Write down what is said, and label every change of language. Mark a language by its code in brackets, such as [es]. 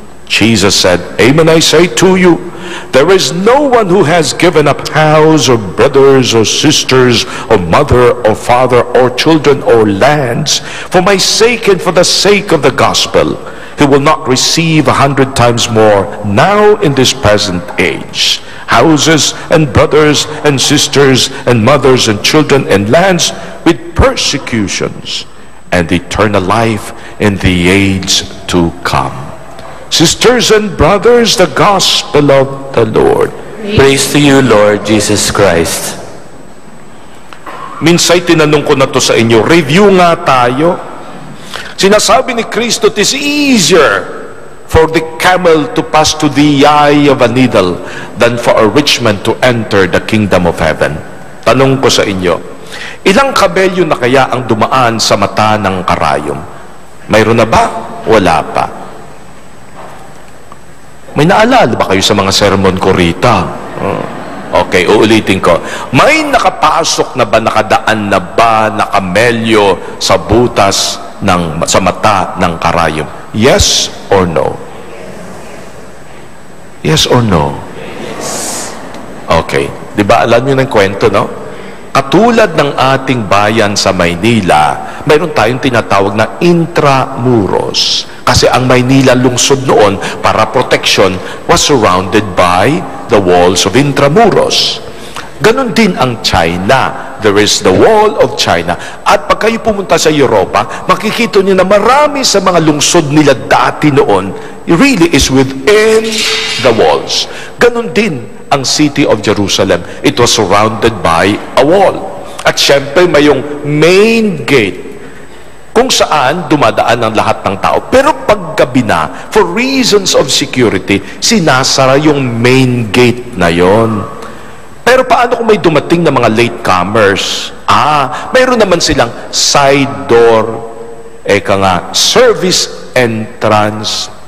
[en] Jesus said, "Amen, I say to you, there is no one who has given up house or brothers or sisters or mother or father or children or lands for my sake and for the sake of the gospel, who will not receive 100 times more now in this present age, houses and brothers and sisters and mothers and children and lands with persecutions, and eternal life in the age to come." Sisters and brothers, the gospel of the Lord. Praise to you, Lord Jesus Christ. [tl] Minsay tinanong ko na to sa inyo, review nga tayo. Sinasabi ni Kristo, [en] it is easier for the camel to pass to the eye of a needle than for a rich man to enter the kingdom of heaven. [tl] Tanong ko sa inyo, ilang kabelyo na kaya ang dumaan sa mata ng karayom? Mayroon na ba? Wala pa. May naalala ba kayo sa mga sermon ko rita? Okay, uulitin ko. May nakapasok na ba, nakadaan na ba na kamelyo sa butas sa mata ng karayom? [en] Yes or no? Yes or no? Okay. [tl] Di ba alam nyo ng kwento, no? Katulad ng ating bayan sa Maynila, mayroon tayong tinatawag na intramuros. Kasi ang Maynila lungsod noon, para [en] protection, was surrounded by the walls of intramuros. [tl] Ganon din ang China. [en] There is the wall of China. [tl] At pag kayo pumunta sa Europa, makikita niyo na marami sa mga lungsod nila dati noon, [en] really is within the walls. [tl] Ganon din ang city of Jerusalem. [en] It was surrounded by a wall. [tl] At syempre, may yung main gate kung saan dumadaan ang lahat ng tao. Pero paggabi na, [en] for reasons of security, [tl] sinasara yung main gate na yon. Pero paano kung may dumating na mga latecomers? Mayroon naman silang side door, service entrance.